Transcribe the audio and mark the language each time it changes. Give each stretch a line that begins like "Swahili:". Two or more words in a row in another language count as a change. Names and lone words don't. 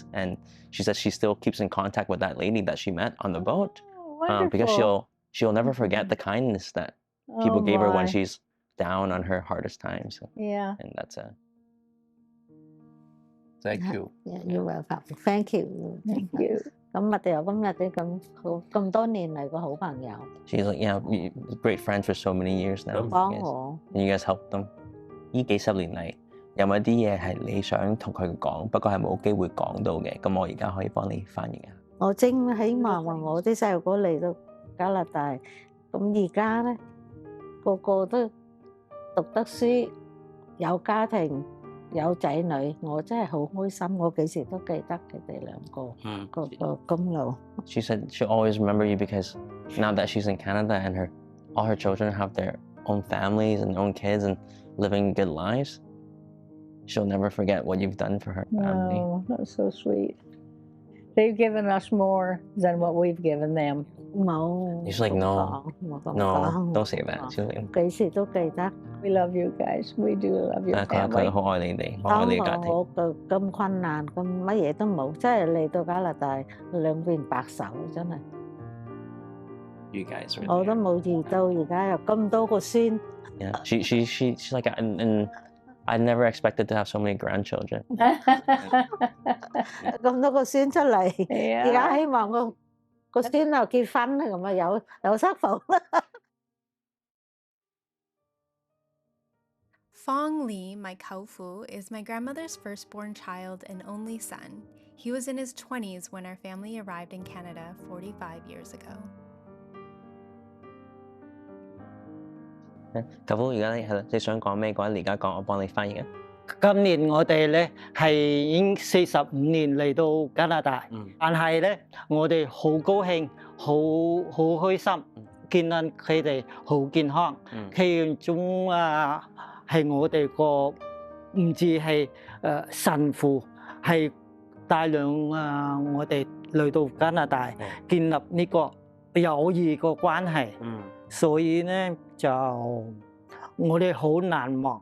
English: And she said she still keeps in contact with that lady that she met on the boat. Because she'll never forget the kindness that people gave her when she's down on her hardest times. Yeah. And that's Thank you. Yeah, you're welcome. Thank you. Thank you.
Cantonese: 咁麥地有今日啲咁多年嚟個好朋友。
English: She's like, yeah, great friends for so many years now.
Cantonese: 幫我。
English: And you guys helped them.
Cantonese: 呢幾十年嚟，有冇啲嘢係你想同佢講，不過係冇機會講到嘅？咁我而家可以幫你翻譯啊。我正希望話我啲細路哥嚟到加拿大，咁而家咧個個都讀得書，有家庭。有仔女，我真係好開心。我幾時都記得佢哋兩個個功勞。
English: She said she'll always remember you because now that she's in Canada and all her children have their own families and own kids and living good lives, she'll never forget what you've done for her family. Oh, that's so sweet. They've given us more than what we've given them. No. She's like, no, don't say that. She's like,
Cantonese: 幾時都記得。
English: We love you guys. We do love your family.
Cantonese: 佢好愛你哋，好愛你嘅家庭。我咁困難，咁乜嘢都冇，真係嚟到加拿大兩邊白手，真係。
English: You guys are.
Cantonese: 我都冇預到，而家有咁多個孫。
English: Yeah, she's like, and I never expected to have so many grandchildren.
Cantonese: 咁多個孫出嚟，而家希望個孫又結婚咁啊，有媳婦。
English: Fong Li, my Kaufu, is my grandmother's firstborn child and only son. He was in his 20s when our family arrived in Canada 45 years ago.
Cantonese: 舅父，而家係啦，你想講咩嘅話，你而家講，我幫你翻譯啊。今年我哋咧係已經45年嚟到加拿大，但係咧我哋好高興，好開心，見到佢哋好健康，其中係我哋個唔止係神父，係帶領我哋嚟到加拿大，建立呢個友誼個關係，所以咧就我哋好難忘。